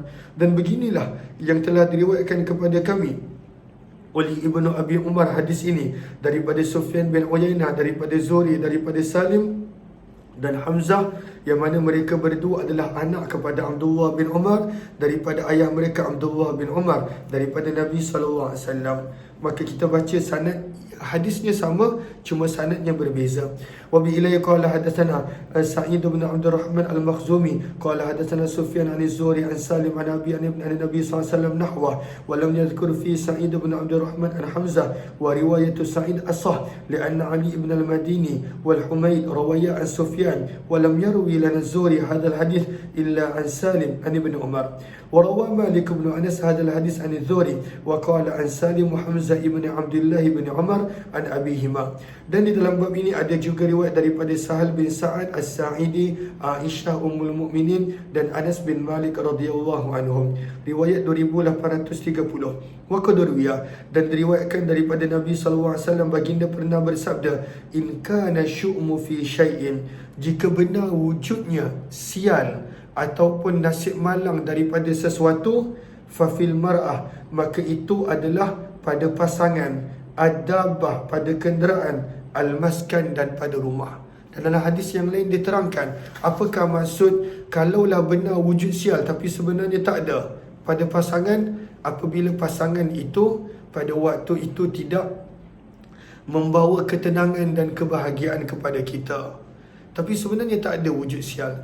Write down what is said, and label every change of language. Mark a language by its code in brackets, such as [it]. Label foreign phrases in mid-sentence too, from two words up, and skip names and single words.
[ms] Dan beginilah yang telah diriwayatkan kepada kami oleh Ibnu Abi Umar hadis ini daripada Sufyan bin Uyainah, daripada Zuhri, daripada Salim, dan Hamzah, yang mana mereka berdua adalah anak kepada Abdullah bin Umar daripada ayah mereka Abdullah bin Umar daripada Nabi SAW. Maka kita baca sanad hadisnya sama, cuma sanadnya berbeza. [ar] وبإسناده قال حدثنا سعيد بن عبد الرحمن المخزومي قال حدثنا سفيان عن الزهري عن سالم عن أبيه عن النبي صلى الله عليه وسلم نحوه ولم يذكر فيه سعيد بن عبد الرحمن عن حمزة ورواية سعيد أصح لأن علي بن المديني والحميدي رويا عن سفيان ولم يرو لنا الزهري هذا الحديث إلا عن سالم عن ابن عمر. وروى مالك بن أنس هذا الحديث عن الزهري وقال عن سالم وحمزة بن عبد الله بن عمر عن أبيهما. [ms] Dan di dalam bab ini ada juga riwayat daripada Sahal bin Sa'ad As-Sa'idi, Aisyah Ummul Mukminin dan Anas bin Malik [ar] رضي الله عنهم. [ms] Riwayat 2830. [ar] وقد روي, [ms] dan diriwayatkan daripada Nabi [ar] صلى الله عليه وسلم [ms] baginda pernah bersabda, [ar] إن كان الشؤم في شيء, [ms] jika benar wujudnya sial ataupun nasib malang daripada sesuatu, [ar] ففي المرأة, [ms] maka itu adalah pada pasangan, adabah pada kenderaan, al-maskan dan pada rumah. Dan dalam hadis yang lain diterangkan apakah maksud kalaulah benar wujud sial tapi sebenarnya tak ada pada pasangan, apabila pasangan itu pada waktu itu tidak membawa ketenangan dan kebahagiaan kepada kita, tapi sebenarnya tak ada wujud sial.